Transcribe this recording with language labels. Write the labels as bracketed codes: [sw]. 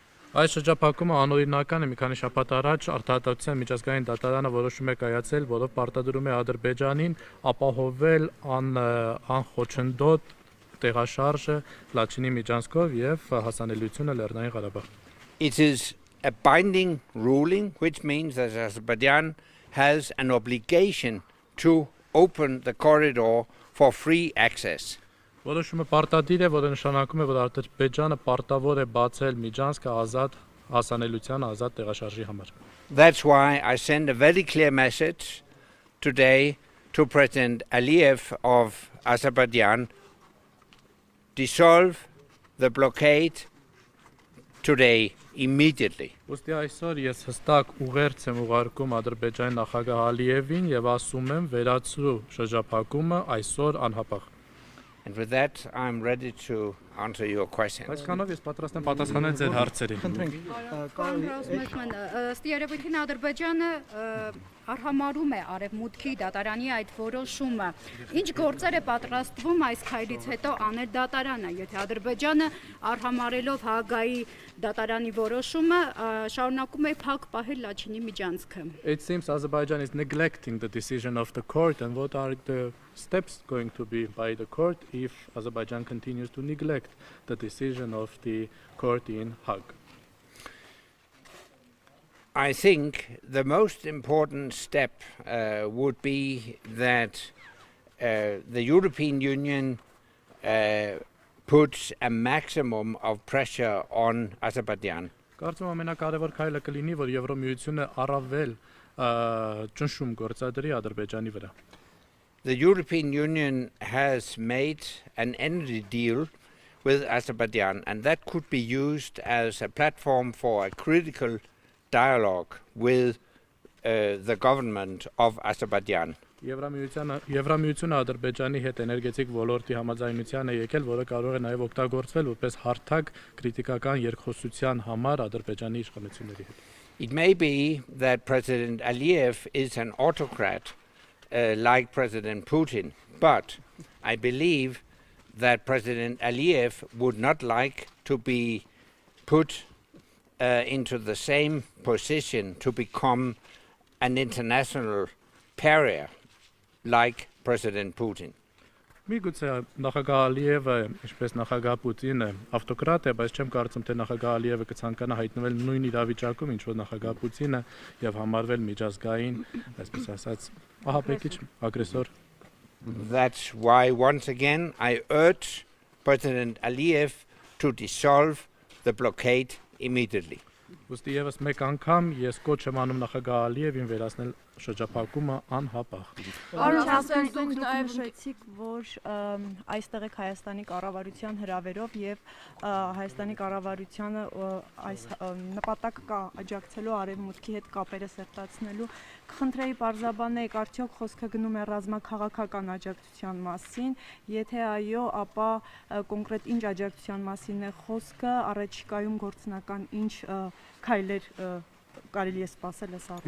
[hy] Այս շրջափակումը անօրինական է, մի քանի շաբաթ առաջ Արտահայտության միջազգային դատարանը որոշում է կայացել, որով պարտադրում է Ադրբեջանին ապահովել անխոչնդոտ տեղաշարժը Լաչինի միջանցքով եւ հասանելիությունը Լեռնային Ղարաբաղ. [en] It is a binding ruling, which means that Azerbaijan has an obligation to open the corridor for free access. [hy] Որոշումը պարտադիր է, որը նշանակում է, որ Ադրբեջանը պարտավոր է բացել միջանցքը ազատ հասանելիության, ազատ տեղաշարժի համար։ [en] That's why I send a very clear message today to President Aliyev of Azerbaijan: dissolve the blockade today, immediately. [hy] Ոստի այսօր ես հստակ ուղերձ եմ ուղարկում Ադրբեջանի նախագահ Ալիևին եւ ասում եմ վերացրու շրջափակումը այսօր անհապաղ։ [en] And with that, I'm ready to answer your questions. [hy] Այսքանով ես պատրաստ եմ պատասխանել ձեր հարցերին։ Պարոն Ռասմուսեն, ըստ երևույթին Ադրբեջանը արհամարում է Արևմուտքի դատարանի այդ որոշումը։ Ինչ գործեր է պատրաստվում այս քայլից հետո անել դատարանը, եթե Ադրբեջանը արհամարելով Հաագայի դատարանի որոշումը շարունակում է փակ պահել Լաչինի միջանցքը։ [en] It seems Azerbaijan is neglecting the decision of the court, and what are the steps going to be by the court if Azerbaijan continues to neglect the decision of the court in Hague? I think the most important step would be that the European Union puts a maximum of pressure on Azerbaijan. [hy] Կարծում եմ ամենակարևոր քայլը կլինի, որ Եվրոմիությունը առավել ճնշում գործադրի Ադրբեջանի վրա։ [en] The European Union has made an energy deal with Azerbaijan, and that could be used as a platform for a critical dialogue with the government of Azerbaijan. [hy] Եվրամիությունը Ադրբեջանի հետ էներգետիկ ոլորտի համաձայնության է եկել, որը կարող է նաև օգտագործվել որպես հարթակ քրիտիկական երկխոսության համար Ադրբեջանի իշխանությունների հետ։ [en] It may be that President Aliyev is an autocrat like President Putin, but I believe that President Aliyev would not like to be put into the same position to become an international pariah like President Putin. [hy] Միգուցե նախագահ Ալիևը, ինչպես նախագահ Պուտինը, ավտոկրատ է, բայց չեմ կարծում, թե նախագահ Ալիևը կցանկանա հայտնվել նույն իրավիճակում, ինչ որ նախագահ Պուտինը եւ համարվել միջազգային, այսպես ասած, ահաբեկիչ, ագրեսոր։ [en] That's why once again I urge President Aliyev to dissolve the blockade immediately. [hy] Ոստի եւս մեկ անգամ ես կոչ եմ անում նախագահ Ալիևին վերացնել շրջափակումը անհապաղ։ Պարոն Ռասմուսեն, դուք նաև նշեցիք, որ այստեղ եք Հայաստանի կառավարության հրավերով եւ Հայաստանի կառավարությանը այս նպատակ կա աջակցելու Արևմուտքի հետ կապերը սերտացնելու։ Կխնդրեի պարզաբանեք, արդյոք խոսքը գնում է ռազմաքաղաքական աջակցության մասին, եթե այո, ապա կոնկրետ ինչ աջակցության մասին է խոսքը, առաջիկայում գործնական ինչ քայլեր կարելի է սպասել այս առումով։